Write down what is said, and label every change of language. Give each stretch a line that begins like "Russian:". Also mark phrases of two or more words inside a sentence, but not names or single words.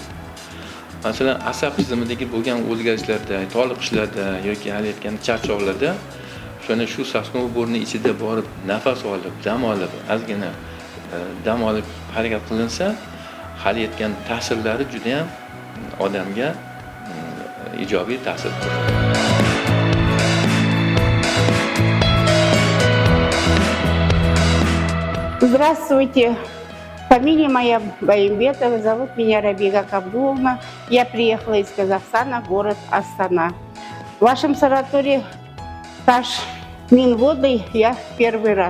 Uzbek: Masalan, asab tizimidagi bo'lgan o'zgarishlarda, toliqishlarda yoki hali aytgan charchoqlarda shuna shu Sosnovoy Borning ichida borib nafas olib, dam olib, ozgina dam olib harakat qilinsa, hali aytgan ta'sirlari juda ham odamga ijobiy ta'sir qiladi.
Russian: Здравствуйте. Фамилия моя Баимбетова, зовут меня Рабига Кабдуловна. Я приехала из Казахстана, город Астана. В вашем санатории стаж Минводы я первый раз.